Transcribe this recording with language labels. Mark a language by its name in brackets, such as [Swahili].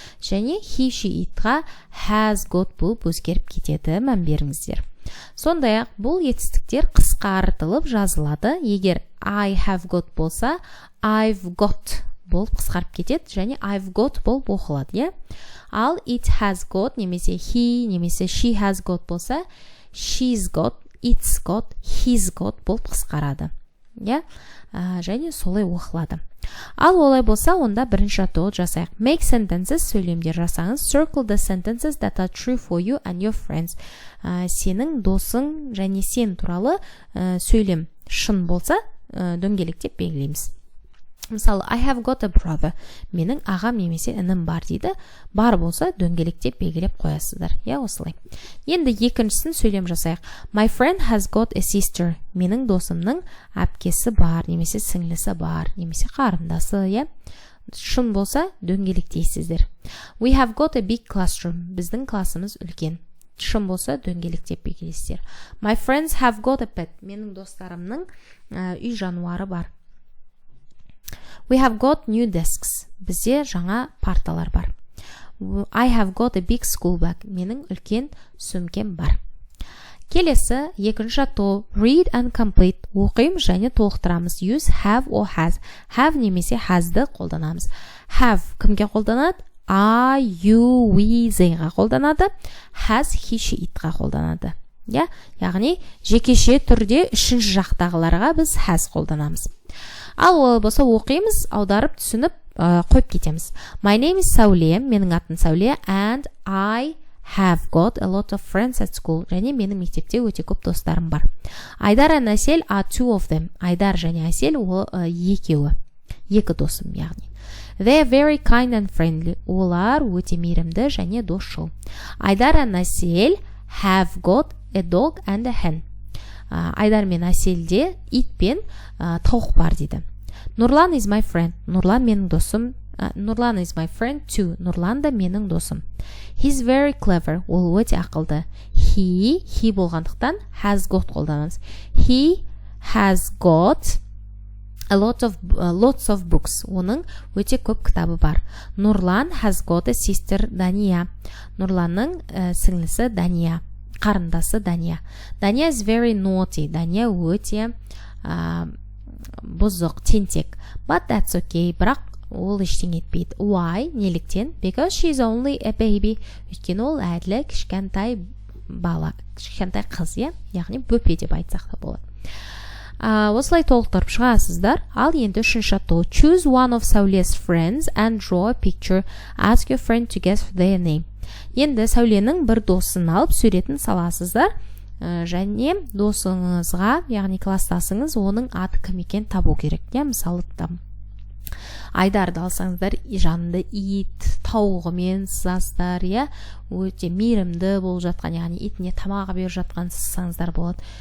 [Kazakh] Және he, she, itға has got болып өзгеріп кетеді, мән беріңіздер. Сондай-ақ бұл етістіктер қысқартылып жазылады. Егер I have got болса, I've got болып қысқарып кетеді, және I've got болып оқылады. Ал it has got немесе he немесе she has got болса, she's got, it's got, he's got болып қысқарады. Және солай оқылады. Ал олай болса, онда бірінші атауы жасайық. [English] Make sentences, [Kazakh] сөйлемдер жасаңыз. [English] Circle the sentences that are true for you and your friends. [Kazakh] Сенің досың және сен туралы сөйлем шын болса, дөңгелектеп белгілейміз. [English] Мысалы, I have got a brother. [Kazakh] Менің ағам немесе інім бар дейді. Бар болса, дөңгелектеп белгілеп қоясыздар. Осылай. Енді екіншісін сөйлем жасайық. [English] My friend has got a sister. [Kazakh] Менің досымның әпкесі бар, немесе сіңлісі бар, немесе қарындасы. Шын болса, дөңгелектейсіздер. [English] We have got a big classroom. [Kazakh] Біздің классымыз үлкен. Шын болса, дөңгелектеп белгілейсіздер. [English] My friends have got a pet. [Kazakh] Менің достарымның үй жануары бар. [English] We have got new desks. [Kazakh] Бізде жаңа парталар бар. [English] I have got a big school bag. [Kazakh] Менің үлкен сөмкем бар. Келесі, екінші атау [English] read and complete. [Kazakh] Оқимыз және толықтырамыз. [English] Use have or has. [Kazakh] Have немесе has'ды қолданамыз. Have кімге қолданады? I, you, we, they-ға қолданады. Has, he, she, it-ға қолданады. Яғни, жекеше түрде үшінші жақтағыларға біз has қолданамыз. Ал олай болса оқимыз, аударып түсініп қойып кетеміз. [English] My name is Сәуле, [Kazakh] менің атым Сәуле, [English] and I have got a lot of friends at school. [Kazakh] Және менің мектепте өте көп достарым бар. [English] Айдар and Әсел are two of them. [Kazakh] Айдар және Әсел екеуі. Екі досым, яғни. [English] They are very kind and friendly. [Kazakh] Олар өте мейірімді және досшыл. [English] Айдар and Әсел have got a dog and a hen. [Kazakh] Айдар мен Әселде ит пен тауық бар дейді. [English] Нұрлан is my friend. [Kazakh] Нұрлан менің досым. [English] Нұрлан is my friend too. [Kazakh] Нұрлан да менің досым. [English] He's very clever. [Kazakh] Ол өте ақылды. He болғандықтан has got қолданамыз. [English] He has got lots of books. [Kazakh] Оның өте көп кітабы бар. [English] Нұрлан has got a sister Дания. [Kazakh] Нұрланның сіңлісі Дания. Қарындасы Дания. [English] Дания is very naughty. [Kazakh] Дания өте бұзық, тентек. [English] But that's okay. [Kazakh] Бірақ ол ештеңе етпейді. [English] Why? [Kazakh] Неліктен? [English] Because she's only a baby. [Kazakh] Өйткені ол әділі кішкентай бала, кішкентай қыз, яғни бөпе деп айтсақ та болады. Осылай толықтырып шығасыздар. Ал енді үшінші атау. [English] Choose one of Сәуле's friends and draw a picture. Ask your friend to guess their name. [Kazakh] Енді Сәуленің бір досын алып суретін саласыздар, және досыңызға, яғни кластасыңыз, оның аты кім екен табу керек. Мысалы, Айдарды алсаңыздар, жанында ит, тауығымен сызасыздар, өте мейірімді болып жатқан, яғни итіне тамағы беріп жатқан сызсаңыздар болады.